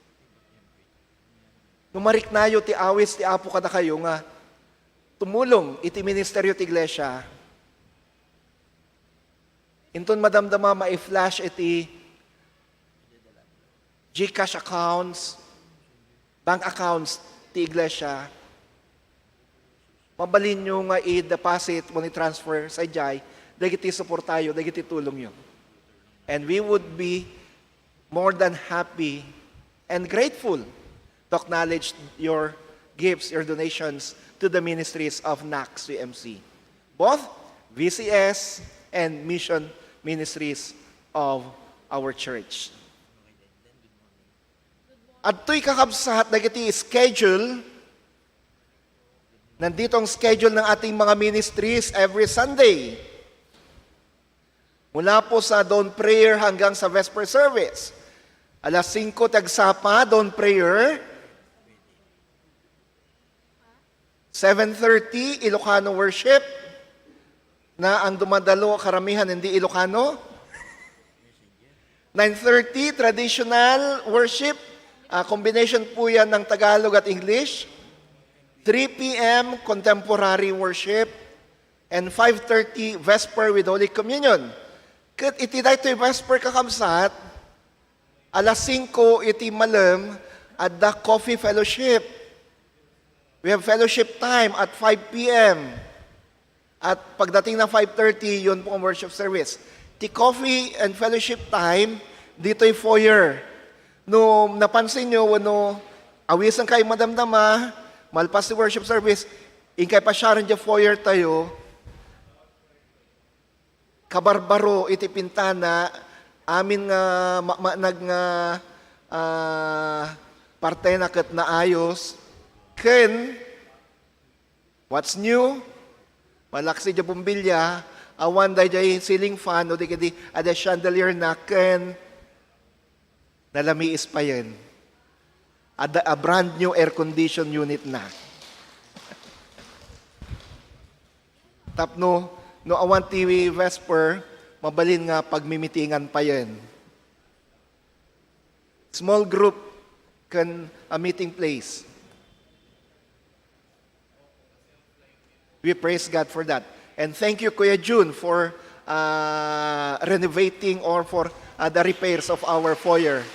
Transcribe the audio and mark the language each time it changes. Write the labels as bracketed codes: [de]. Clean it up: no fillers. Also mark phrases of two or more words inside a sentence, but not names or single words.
[ilo] Numarik nayo ti awis ti apo kada kayo nga tumulong iti ministeryo ti iglesia. Inton madamdama ma-flash iti [en] GCash accounts, bank accounts [ilo] ti iglesia, mabalin nyo nga i-deposit mo ni transfer sa jay, dagiti support tayo, dagiti tulong nyo. [en] And we would be more than happy and grateful to acknowledge your gifts, your donations to the ministries of NACS CMC, both VCS and mission ministries of our church. [ilo] At to'y kakabsat dagiti schedule, [tl] nandito ang schedule ng ating mga ministries [en] every Sunday. [tl] Mula po sa dawn prayer hanggang sa vesper service. [ilo] Alas 5 tagsapa, [en] dawn prayer. 7:30, Ilocano worship. [tl] Na ang dumadalo, karamihan hindi Ilocano. [en] 9:30, traditional worship. [tl] Combination po yan ng Tagalog at English. [en] 3 p.m., contemporary worship. And 5:30, Vesper with Holy Communion. [ilo] Kat iti daytoy Vesper kakamsat, alas 5 iti malam [en] at the coffee fellowship. We have fellowship time at 5 p.m. [tl] At pagdating ng 5:30, yun po ang worship service. [en] The coffee and fellowship time, [tl] dito'y foyer. [ilo] No napansin nyo, no, awisan kayo madamdama, malpas si [en] worship service, [ilo] ingkay pa siya rin dyan foyer tayo, kabarbaro iti pintana, amin nga nag nga parte na kat na ayos, ken, [en] what's new? [ilo] Malaksi dyan bumbilya, awan day dyan [en] ceiling fan, [ilo] o di kadi ada chandelier na ken, nalamiis pa yan. [en] A brand new air condition unit na. [ilo] Tapno, no awan TV Vesper, mabalin nga pagmimitingan pa yan. [en] Small group can a meeting place. We praise God for that. And thank you, Kuya June, for renovating or for the repairs of our foyer.